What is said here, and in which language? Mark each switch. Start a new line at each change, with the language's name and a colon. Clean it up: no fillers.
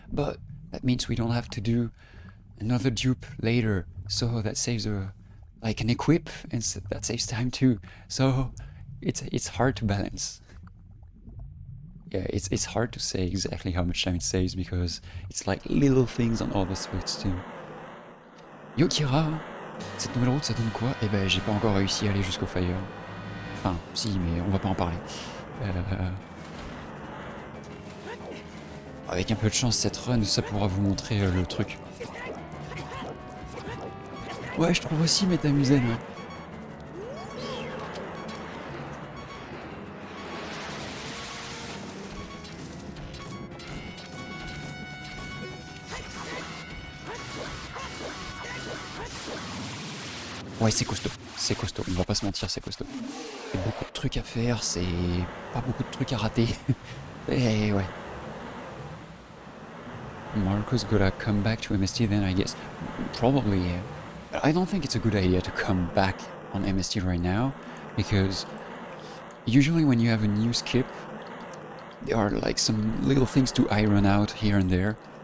English: But that means we don't have to do another dupe later, so that saves like an equip, and that saves time too. So it's hard to balance. Yeah, it's hard to say exactly how much time it saves because it's like little things on all the splits too.
French: Yo Kira, cette nouvelle route ça donne quoi? Eh ben j'ai pas encore réussi à aller jusqu'au fire. Enfin si, mais on va pas en parler. Avec un peu de chance cette run ça pourra vous montrer le truc. Ouais je trouve aussi Métamusen. Ouais. Ouais, c'est costaud, on va pas se mentir, c'est costaud. C'est beaucoup de trucs à faire, c'est pas beaucoup de trucs à rater. Et ouais.
English: Marco's gotta come back to MST then, I guess. Probably, yeah. But I don't think it's a good idea to come back on MST right now, because usually when you have a new skip, there are like some little things to iron out here and there.